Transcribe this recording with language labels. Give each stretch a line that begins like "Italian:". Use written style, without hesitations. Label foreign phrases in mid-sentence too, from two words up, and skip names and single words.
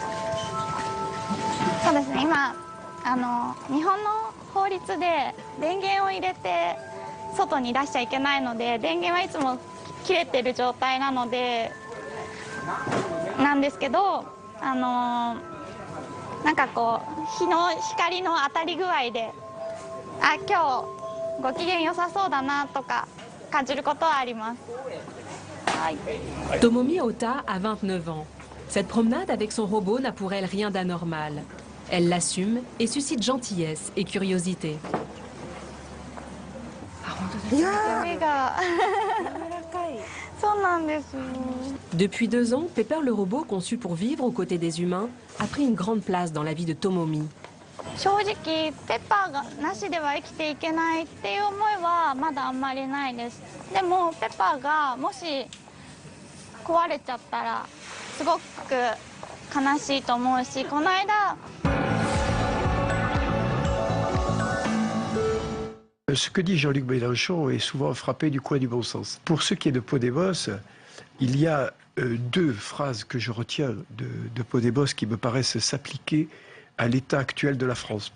Japanese: そうですね、今日本の法律で電源を入れて外に出しちゃいけないので、電源はいつも切れてる状態なので、 なんですけど、なんかこう日の光の当たり具合で、あ、今日ご機嫌良さそうだなとか感じることはあります。はい。
French: Tomomi Ota a 29 ans. Cette promenade avec son robot n'a pour elle rien d'anormal. Elle l'assume et suscite gentillesse et curiosité. Depuis 2 ans, Pepper le robot conçu pour vivre aux côtés des humains a pris une grande place dans la vie de Tomomi.
Japanese: 正直ペッパーがなしでは生きていけないっていう思いはまだあんまりないです。でもペッパーがもし壊れちゃったらすごく悲しいと思うし、この間
French: Ce que dit Jean-Luc Mélenchon est souvent frappé du coin du bon sens. Pour ce qui est de Podemos, il y a 2 phrases que je retiens de Podemos qui me paraissent s'appliquer à l'état actuel de la France.